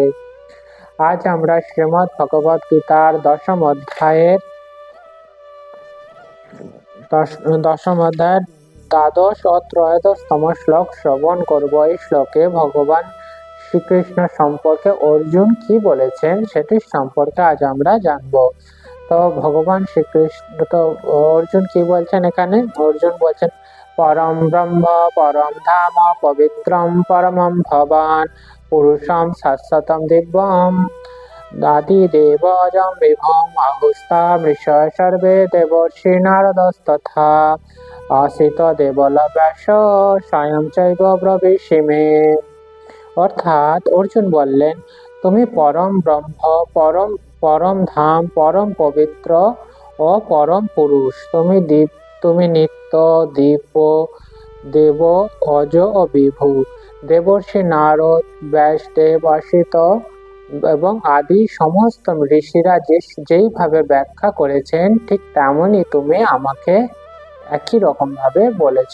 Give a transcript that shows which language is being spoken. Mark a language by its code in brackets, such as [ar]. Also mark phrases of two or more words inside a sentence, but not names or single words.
[bn] আজ আমরা শ্রীমদ্ ভগবদ গীতার দশম অধ্যায়ের দ্বাদশ ও ত্রয়োদশতম শ্লোক শ্রবণ করব। এই শ্লোকে ভগবান শ্রীকৃষ্ণ সম্পর্কে অর্জুন কি বলেছেন সেটির সম্পর্কে আজ আমরা জানব। তো ভগবান শ্রীকৃষ্ণ তো অর্জুন কি বলছেন এখানে? অর্জুন বলছেন [sa] পরম ব্রহ্ম পরম ধাম পবিত্রম পরমম ভবান পুরুষম শাশ্বতম দিব্যম আদিদেবজম বিভম আহুস্তামৃষ সর্বে দেবর্ষি নারদস্তথা আসিত দেবলব্যাস স্বয়ং চৈব ব্রবীষিমে। [bn] অর্থাৎ অর্জুন বললেন তুমি পরম ব্রহ্ম পরম পরম ধাম পরম পবিত্র ও পরম পুরুষ, তুমি নিত্য দিব্য দেব অজ ও বিভু দেবর্ষি নারদ ব্যাসদেব অসিত এবং আদি সমস্ত ঋষিরা যেইভাবে ব্যাখ্যা করেছেন ঠিক তেমনই তুমি আমাকে একই রকম ভাবে বলেছ।